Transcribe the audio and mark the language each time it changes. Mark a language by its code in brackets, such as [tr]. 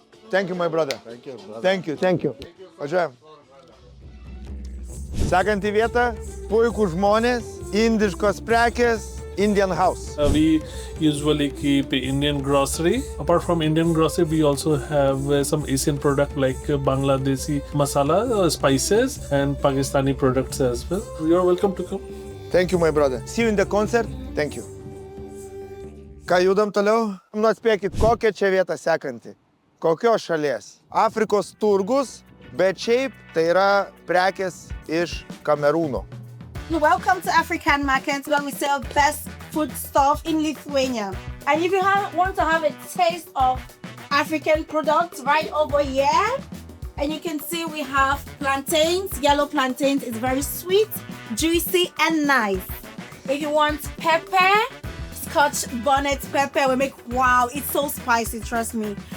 [en] Thank you, my brother. Thank you. [lt] Važiuojam. Sekanti vieta. Puikūs žmonės, indiškos prekės, Indian house. [en] We usually keep Indian grocery. Apart from Indian grocery, we also have some Asian product like Bangladeshi masala, spices, and Pakistani products as well. You are welcome to come. Thank you, my brother. See you in the concert. Thank you. [lt] Ką judam toliau? Nu atspėkit, kokia čia vieta sekanti? Kokios šalies? Afrikos turgus, bet šiaip tai yra prekės iš Kamerūno. [en] Welcome to African Market, where we sell best food stuff in Lithuania. And if you want to have a taste of African products right over here, and you can see we have plantains, yellow plantains. It's very sweet, juicy, and nice. If you want pepper, Scotch bonnet pepper, we make, wow, it's so spicy, trust me.